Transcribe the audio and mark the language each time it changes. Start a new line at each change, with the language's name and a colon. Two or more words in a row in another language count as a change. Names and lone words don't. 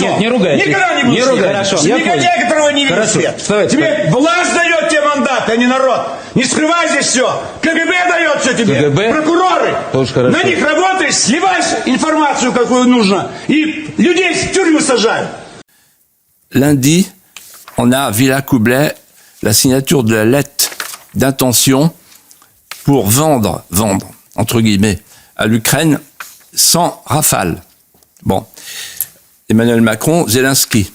Russian: Нет, не ругайтесь. Никогда не буду. Не ругайтесь. Хорошо, Негодяй, которого не видит Хорошо. свет. Вставайте. Тебе власть дает тебе мандат, а не народ. Не скрывай здесь все. КГБ дает все тебе. КГБ? Прокуроры. Тоже хорошо. На них работаешь, сливаешь информацию, какую нужно. И людей в тюрьму сажают.
French: Lundi, on a Villa-Coublet, la signature de la lettre d'intention pour vendre, entre guillemets, à l'Ukraine 100 rafales. Bon. Emmanuel Macron, Zelensky.